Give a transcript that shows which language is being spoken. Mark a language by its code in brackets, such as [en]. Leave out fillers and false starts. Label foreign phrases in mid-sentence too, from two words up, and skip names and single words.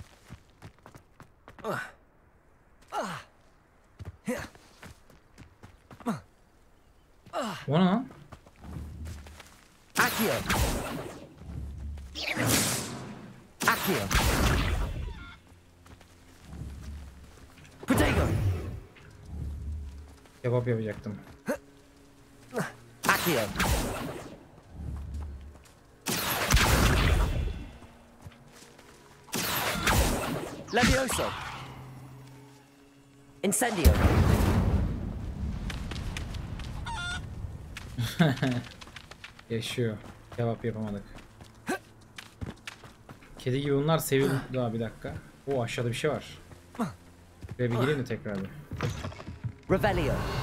[tr] O ne lan? Akio. Potato. Kebap yapacaktım. Akio. Levioso. Incendio. Yaşıyor. Kebap yapamadık. Kedi gibi bunlar seviyor. Daha bir dakika. O aşağıda bir şey var. Buraya bir gireyim mi tekrar bir? Revelio.